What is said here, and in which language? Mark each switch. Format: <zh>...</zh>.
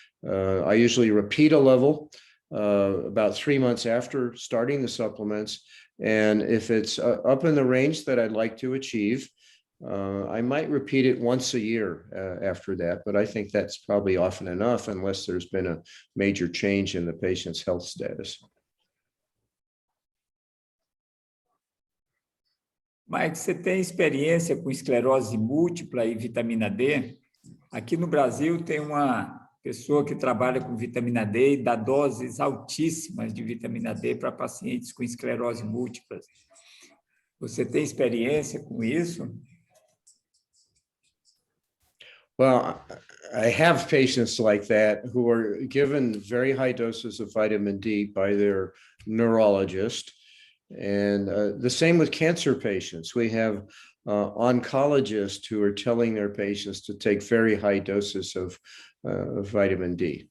<en>I usually repeat a level about 3 months after starting the supplements. And if it's up in the range that I'd like to achieve, I might repeat it once a year after that, but I think that's probably often enough unless there's been a major change in the patient's health status.</en> <pt>Mike, você tem experiência com esclerose múltipla e vitamina D? Aqui no Brasil tem uma pessoa que trabalha com vitamina D e dá doses altíssimas de vitamina D para pacientes com esclerose múltipla. Você tem experiência com isso?</pt> <en>Well, I have patients like that who are given very high doses of vitamin D by their neurologist. And the same with cancer patients. We have oncologists who are telling their patients to take very high doses of vitamin D.</en>